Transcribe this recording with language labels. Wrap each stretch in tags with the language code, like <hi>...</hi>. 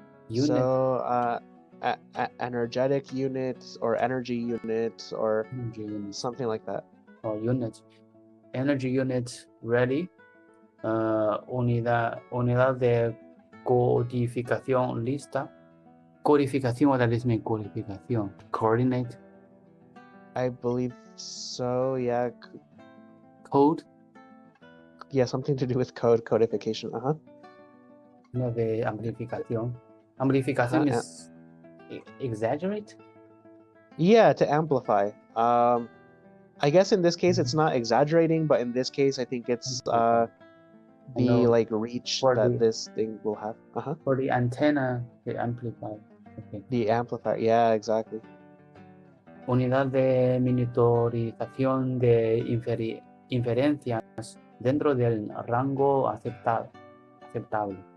<en>So energetic units or energy units or something like that. Or unit. Energy unit ready.</en> <es>Unidad de codificación lista.</es> <en>Codificación, what does it mean? Codificación. Coordinate. I believe so, yeah. Code. Yeah, something to do with codification.</en> <es>No, de amplificación. Amplificación</es> <en>is exaggerate? Yeah, to amplify. I guess in this case it's not exaggerating, but in this case I think it's the reach that this thing will have. For the antenna, the amplifier. Okay. The amplifier, yeah, exactly.</en> <es>Unidad de monitorización de inferencias dentro del rango aceptable.</es>